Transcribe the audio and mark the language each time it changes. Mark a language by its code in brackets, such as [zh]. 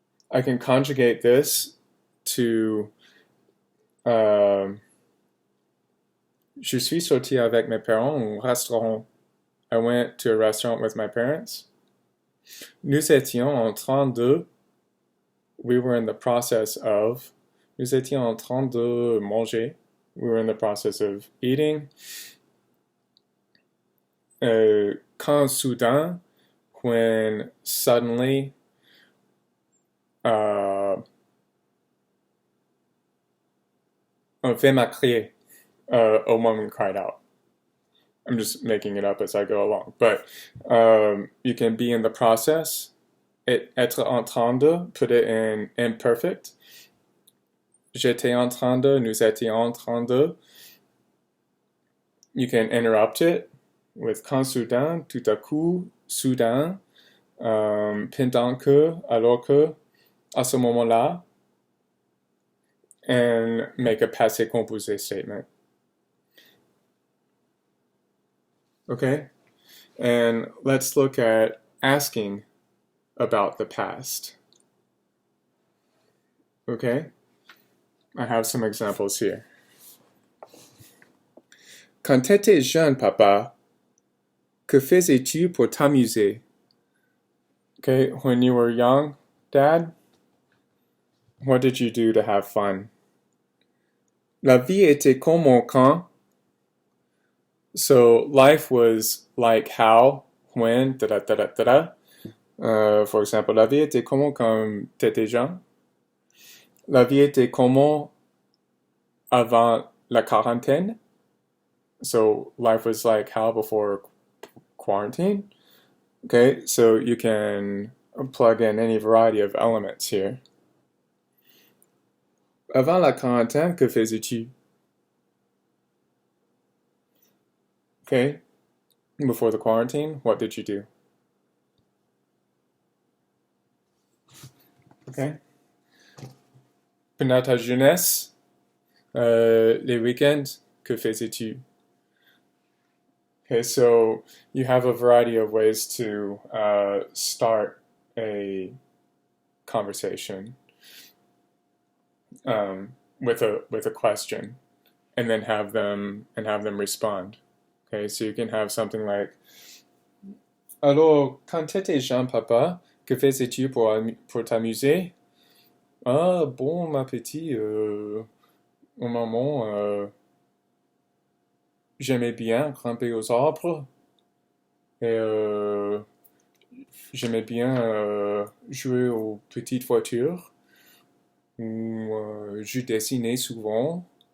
[en] I can conjugate this to [fr] je suis sorti avec mes parents au restaurant. [en] I went to a restaurant with my parents. [fr] Nous étions en train de. [en] We were in the process of. [fr] Nous étions en train de manger. [en] We were in the process of eating. [fr] Quand soudain, [en] when suddenly. [fr] Un fait m'a crié. [en] A woman cried out. I'm just making it up as I go along. But you can be in the process. [fr] Être en train de, [en] put it in imperfect. [fr] J'étais en train de, [en] nous étions en train de. You can interrupt it with [fr] quand soudain, tout à coup, soudain, pendant que, alors que, à ce moment-là, [en] and make a passé composé statement. Okay? And let's look at asking about the past. Okay? I have some examples here. [fr] Quand t'étais jeune, papa, que faisais-tu pour t'amuser? [en] Okay, when you were young, Dad, what did you do to have fun? [fr] La vie était comme un quand. [en] So life was like how, when, da-da-da-da-da-da. For example, [fr] la vie était comment quand t'étais jeune? La vie était comment avant la quarantaine? [en] So life was like how before quarantine? Okay, so you can plug in any variety of elements here. [fr] Avant la quarantaine, que faisais-tu? [en] Okay, before the quarantine, what did you do? Okay. [fr] Pendant ta jeunesse, les weekends, que faisais-tu? [en] Okay, so you have a variety of ways to start a conversation with a question, and then have them respond. Okay, so you can have something like, [fr] alors, quand t'étais jeune, papa, que faisais-tu pour t'amuser? Ah, bon, ma petite, au moment, j'aimais bien grimper aux arbres, et j'aimais bien jouer aux petites voitures, ou je dessinais souvent.